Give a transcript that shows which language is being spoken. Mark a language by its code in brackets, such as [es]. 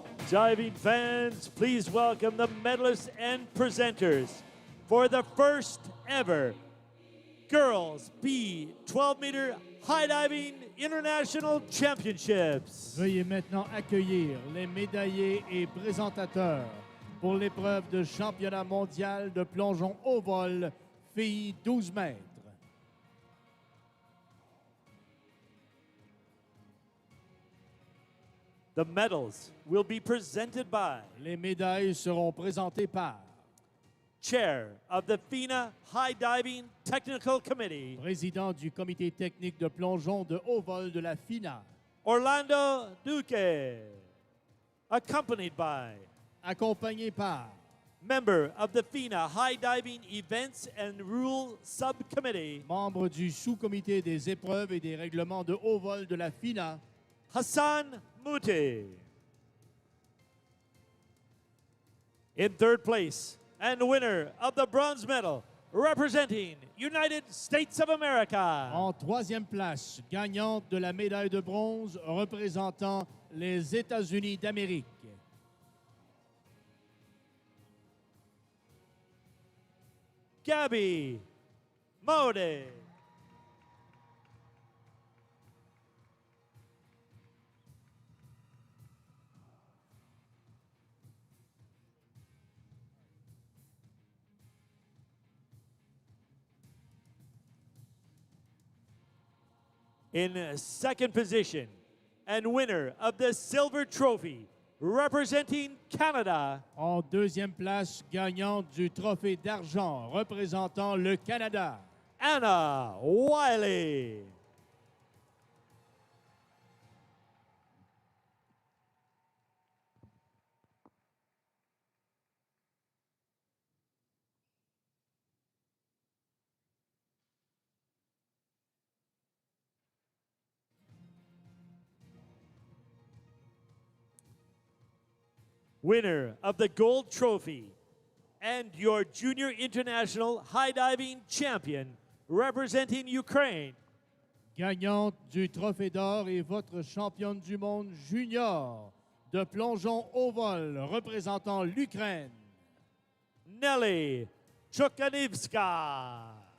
[en] Diving fans, please welcome the medalists and presenters for the first ever Girls B12-meter High Diving International Championships. [fr] Veuillez maintenant accueillir les médaillés et présentateurs pour l'épreuve de championnat mondial de plongeon au vol filles 12 mètres. [en] The medals will be presented by [fr] Les médailles seront présentées par [en] Chair of the FINA High Diving Technical Committee, [fr] président du comité technique de plongeon de haut vol de la FINA, [en] Orlando Duque, accompanied by [fr] accompagné par [en] member of the FINA High Diving Events and Rule Subcommittee, [fr] membre du sous-comité des épreuves et des règlements de haut vol de la FINA, [en] Hassan Mouti. In third place and winner of the bronze medal representing United States of America, [fr] en troisième place, gagnante de la médaille de bronze représentant les États-Unis d'Amérique, [en] Gabby Mode. In second position and winner of the silver trophy representing Canada, [fr] en deuxième place, gagnante du trophée d'argent représentant le Canada, [en] Anna Wiley. Winner of the gold trophy and your junior international high diving champion representing Ukraine, [fr] gagnante du trophée d'or et votre championne du monde junior de plongeon au vol représentant l'Ukraine, [en] Nelly Chukanivska.